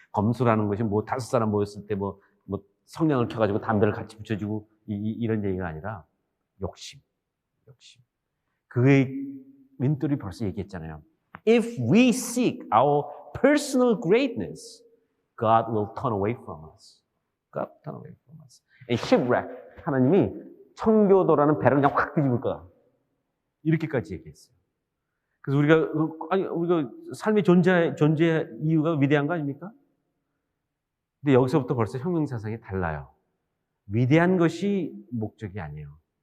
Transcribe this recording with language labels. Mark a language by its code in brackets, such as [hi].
[ko] 검소라는 것이 뭐 5사람 모였을 때 뭐 성냥을 켜가지고 담배를 같이 붙여주고 이런 얘기가 아니라 욕심. 그의 윈돌이 벌써 얘기했잖아요. [en] If we seek our personal greatness, God will turn away from us. God will turn away from us. And shipwreck, [ko] 하나님이 청교도라는 배를 그냥 확 뒤집을 거다. 이렇게까지 얘기했어요. 그래서 우리가 삶의 존재 이유가 위대한 거 아닙니까? 근데 여기서부터 벌써 혁명 사상이 달라요. 위대한 것이 목적이 아니에요.